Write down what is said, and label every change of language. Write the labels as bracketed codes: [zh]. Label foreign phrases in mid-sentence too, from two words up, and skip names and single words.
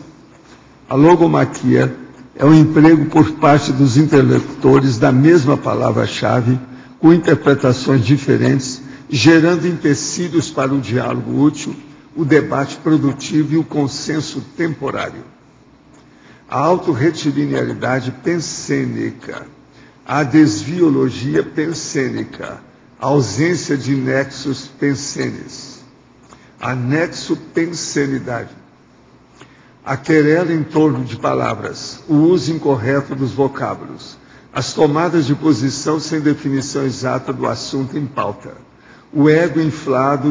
[pt] A logomaquia é o emprego por parte dos interlocutores da mesma palavra-chave, com interpretações diferentes, gerando empecilhos para o diálogo útil, o debate produtivo e o consenso temporário. A autorretilinearidade pensênica, a desviologia pensênica, a ausência de nexos pensênis, a nexopensenidade, a querela em torno de palavras, o uso incorreto dos vocábulos, as tomadas de posição sem definição exata do assunto em pauta, o ego inflado